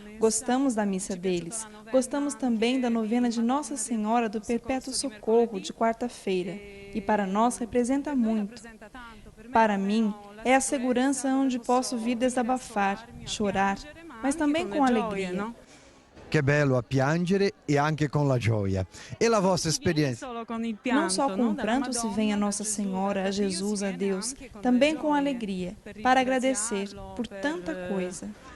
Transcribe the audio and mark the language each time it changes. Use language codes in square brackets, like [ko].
[pt] Gostamos da missa deles. Gostamos também da novena de Nossa Senhora do Perpétuo Socorro, de quarta-feira. E para nós representa muito. Para mim, é a segurança onde posso vir desabafar, chorar, mas também com alegria. [it] Che bello a piangere e anche con la gioia. E la vostra esperienza? [pt] Não só com o pranto se vem a Nossa Senhora, a Jesus, a Deus, também com alegria, para agradecer por tanta coisa.